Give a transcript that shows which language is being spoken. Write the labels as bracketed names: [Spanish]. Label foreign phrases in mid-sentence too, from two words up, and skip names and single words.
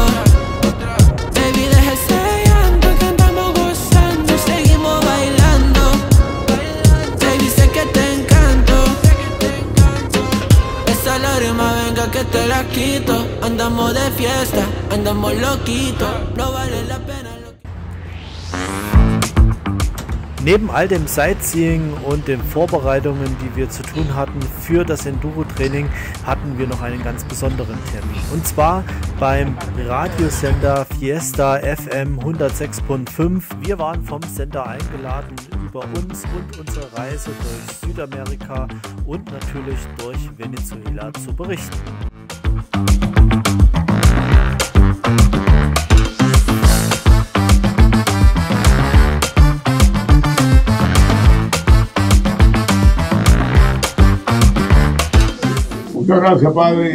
[Spanish] Baby, deja ese llanto que andamos gozando y seguimos bailando. Baby, sé que te encanto. Esa lágrima venga que te la quito. Andamos de fiesta, andamos loquitos. No vale la pena. [German] Neben all dem Sightseeing und den Vorbereitungen, die wir zu tun hatten für das Enduro-Training, hatten wir noch einen ganz besonderen Termin. Und zwar beim Radiosender Fiesta FM 106.5. Wir waren vom Sender eingeladen, über uns und unsere Reise durch Südamerika und natürlich durch Venezuela zu berichten. [Spanish] Muchas gracias, padre.